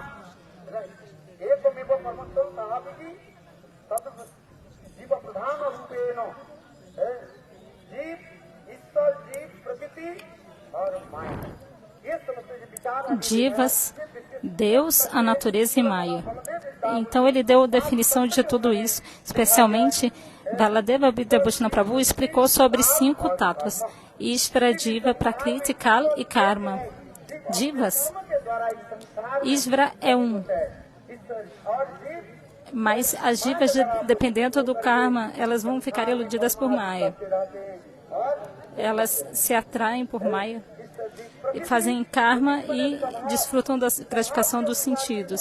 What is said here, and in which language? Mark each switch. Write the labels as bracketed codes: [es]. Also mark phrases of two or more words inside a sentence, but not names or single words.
[pt] Jivas, Deus, a natureza e Maya. Então ele deu a definição de tudo isso, especialmente Baladeva Vidyabhushan Prabhu explicou sobre 5 tattvas: Ishvara, Jiva, Prakriti, Kal e Karma. Jivas, Ishvara é um. Mas as jivas, dependendo do karma, elas vão ficar iludidas por Maya. Elas se atraem por Maya, e fazem karma e desfrutam da gratificação dos sentidos.